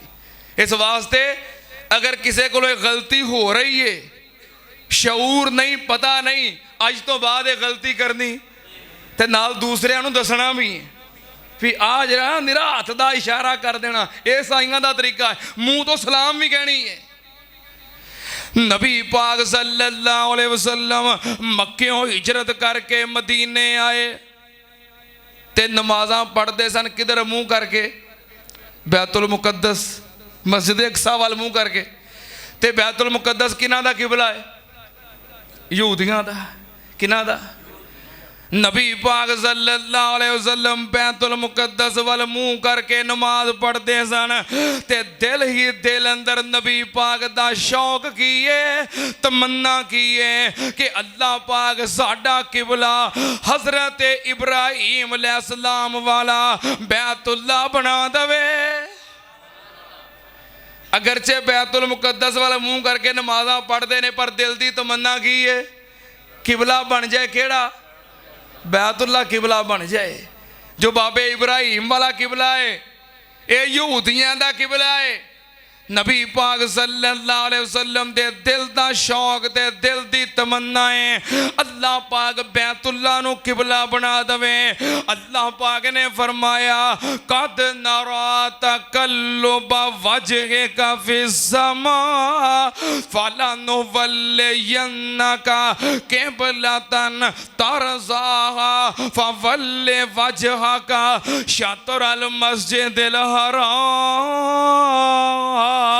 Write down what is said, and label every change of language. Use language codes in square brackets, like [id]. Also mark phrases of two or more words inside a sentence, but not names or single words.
[ur] اس واسطے اگر کسی کو غلطی ہو رہی ہے، شعور نہیں، پتا نہیں, [pa] اج تو بعد یہ غلطی کرنی تے نال دوسریاں نوں دسنا بھی بھی آ ذرا میرا ہاتھ کا اشارہ کر دینا، یہ عیسائیاں کا طریقہ ہے. منہ تو سلام بھی کہنی ہے۔ نبی پاک [ar] صلى الله عليه وسلم [pa] مکیوں ہجرت کرکے مدینے آئے تے نمازاں پڑھتے سن کدھر منہ کرکے? بیت المقدس، مسجد اقصیٰ وال منہ کرکے. تے بیت المقدس کنہاں دا قبلہ ہے? یہودیاں دا۔ کنہاں دا? نبی پاک [ar] صلى الله عليه وسلم [pa] بیت المقدس وال منہ کرکے نماز پڑھتے سن، تے دل ہی دل اندر نبی پاک دا شوق کی ہے، تمنا کی ہے کہ اللہ پاک ساڈا قبلہ حضرت ابراہیم علیہ السلام والا بیت اللہ بنا دوے. اگرچہ بیت المقدس والا منہ کرکے نمازاں پڑھتے نے، پر دل کی تمنا کی ہے? قبلہ بن جائے۔ کیڑا؟ بیت اللہ قبلہ بن جائے. جو بابے ابراہیم والا قبلہ ہے، یہ یہودیاں دا قبلہ ہے. نبی پاک [ar] صلى الله عليه وسلم [pa] دے دل دا شوق تے دل دی تمنا ہے اللہ پاک بیت اللہ نوں قبلہ بنا دوے. اللہ پاک نے فرمایا [ar] قد نرى تقلب وجهك في السماء فلنولينك قبلة ترضاها فول وجهك شطر المسجد الحرام.